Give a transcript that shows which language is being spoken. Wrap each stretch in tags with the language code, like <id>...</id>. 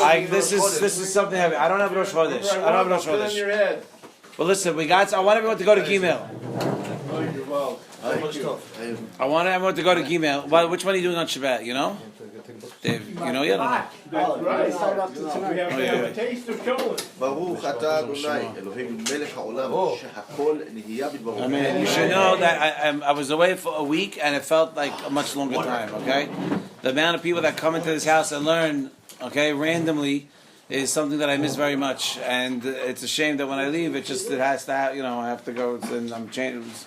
<en>This is something heavy. I don't have Rosh Chodesh. I don't have Rosh Put it on Chodesh. your head. But listen, I want everyone to go to Gmail. Oh, you're well. Thank you. I want everyone to go to Gmail. Well, which one are you doing on Shabbat? You know? Dave, you know yet or not? That's right. We have to have a taste of Cholent.</en> <he>ברוך אתה אדוני, אלוהים מלך העולם, שהכל נהיה בדברו.</he> <en>I mean, you should know that I was away for a week and it felt like a much longer time, okay? The amount of people that come into this house and learn, okay, randomly, is something that I miss very much. And it's a shame that when I leave, it has to have, I have to go, and I'm changing.</en>